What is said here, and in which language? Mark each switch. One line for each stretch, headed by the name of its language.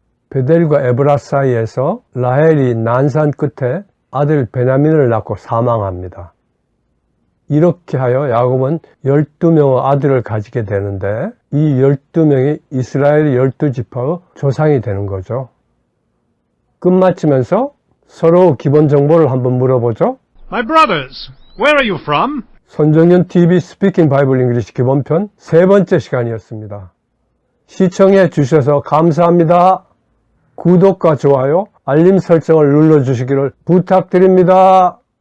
Korean: 베델과 에브라 사이에서 라헬이 난산 끝에 아들 베냐민을 낳고 사망합니다. 이렇게 하여 야곱은 12명의 아들을 가지게 되는데 이 12명이 이스라엘의 12지파의 조상이 되는 거죠. 끝마치면서 서로 기본 정보를 한번 물어보죠.
English: My brothers, where are you from?
Korean: 손정연 TV 스피킹 바이블 잉글리시 기본편 세 번째 시간이었습니다. 시청해 주셔서 감사합니다. 구독과 좋아요, 알림 설정을 눌러주시기를 부탁드립니다.